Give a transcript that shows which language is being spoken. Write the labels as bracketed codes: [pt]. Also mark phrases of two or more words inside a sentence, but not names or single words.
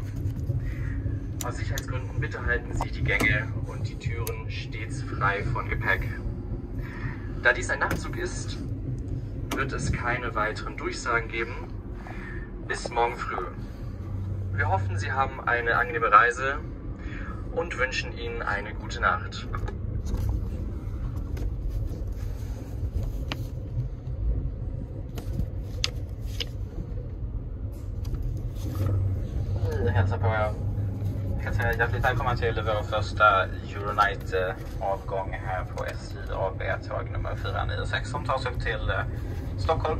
[de] Aus Sicherheitsgründen bitte halten Sie die Gänge und die Türen stets frei von Gepäck. Da dies ein Nachtzug ist, wird es keine weiteren Durchsagen geben. Bis morgen früh. Wir hoffen, Sie haben eine angenehme Reise und wünschen Ihnen eine gute Nacht. [sv] Hälsa på er. Jag kan säga hjärtligt välkomna till vår första Euronight-avgång här på SJ AB tåg nummer 496 som tar oss upp till Stockholm.